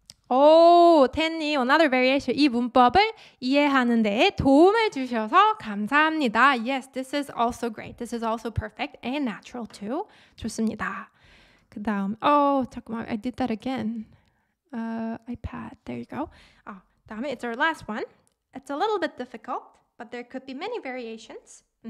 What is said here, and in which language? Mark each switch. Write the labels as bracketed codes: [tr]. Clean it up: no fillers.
[en] 오, 텐님, another variation. [ko] 이 문법을 이해하는 데에 도움을 주셔서 감사합니다. [en] Yes, this is also great. This is also perfect and natural too. [ko] 좋습니다. 그 다음, 잠깐만, [en] I did that again. iPad, there you go. 다음에 it's our last one. It's a little bit difficult. But there could be many variations.